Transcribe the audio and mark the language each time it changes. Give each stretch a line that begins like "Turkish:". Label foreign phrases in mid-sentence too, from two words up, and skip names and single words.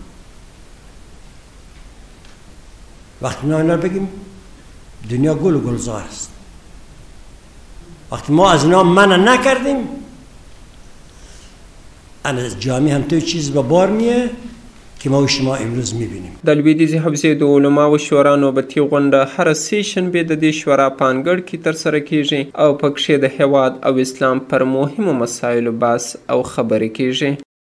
Persian: وقتی ما اینا بگیم دنیا گل و گلزار است. وقتی ما از اینا منع نکردیم از جامعه هم توی چیز به بار میه که ما و شما امروز میبینیم.
Pashto: د لویدیځي حوزې د علماوو شورا نوبتی غونډه هره سې شنبې د دې شورا په انګړ کې ترسره کیږي او پکښې د هیواد او اسلام پر مهمو مسایلو بحث او خبرې کیږي.